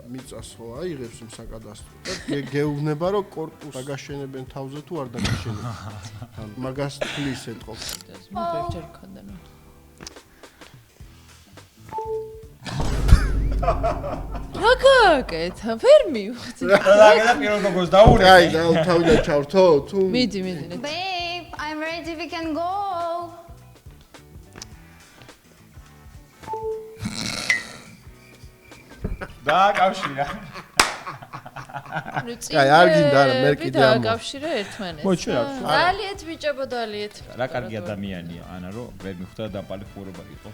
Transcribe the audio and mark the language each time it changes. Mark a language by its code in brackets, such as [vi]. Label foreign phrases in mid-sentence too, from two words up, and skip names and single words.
[ka] მიწას ხო აიღებს იმ საკადასტრო და გეუბნება რომ კორპუსს დაგაშენებენ თავზე თუ არ დაგაშენებენ. ან მაგას თვლის ეთყობს. მე ბევრჯერ მქონდა. რა გააკეთა? ვერ მივხვდი. და პირველ გოგოს დაურე. აი, თავიდან ჩავრთო თუ მიდი. [en] Babe, I'm ready, we can go. [ka] დააკავშირა. აი, არ გინდა, არა, მე კიდე ამბობ. დააკავშირე ერთმანეთს. მოიჩვე რა. დალიეთ ბიჭებო, დალიეთ. რა კარგი ადამიანია, ანა რომ ვერ მიხვდა და დამპალი ხურობა იყო.